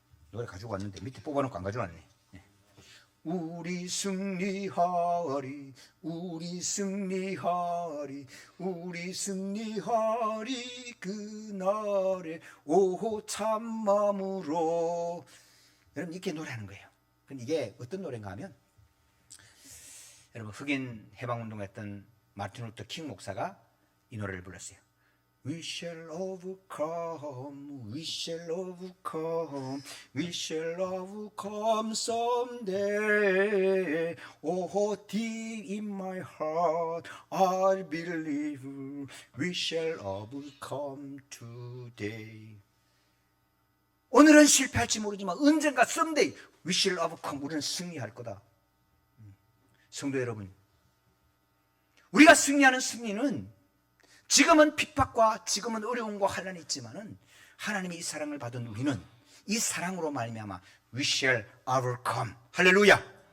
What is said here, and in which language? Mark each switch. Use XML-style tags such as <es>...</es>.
<ko>노래 가지고 왔는데 밑에 뽑아놓고 안 가져왔네. 우리 승리하리 우리 승리하리 우리 승리하리 그날에 오호 참마음으로 여러분 이렇게 노래하는 거예요. 근데 이게 어떤 노래인가 하면 여러분 흑인 해방운동했던 마틴 루터 킹 목사가 이 노래를 불렀어요.</ko> <en>We shall overcome, we shall overcome, we shall overcome someday. Oh, deep in my heart, I believe we shall overcome today.</en> <ko>오늘은 실패할지 모르지만 언젠가</ko> <en>someday we shall overcome.</en> <ko>우리는 승리할 거다. 성도 여러분, 우리가 승리하는 승리는 지금은 핍박과 지금은 어려움과 환란이 있지만은 하나님의 이 사랑을 받은 우리는 이 사랑으로 말미암아</ko> <en>we shall overcome.</en> <ko>할렐루야.</ko>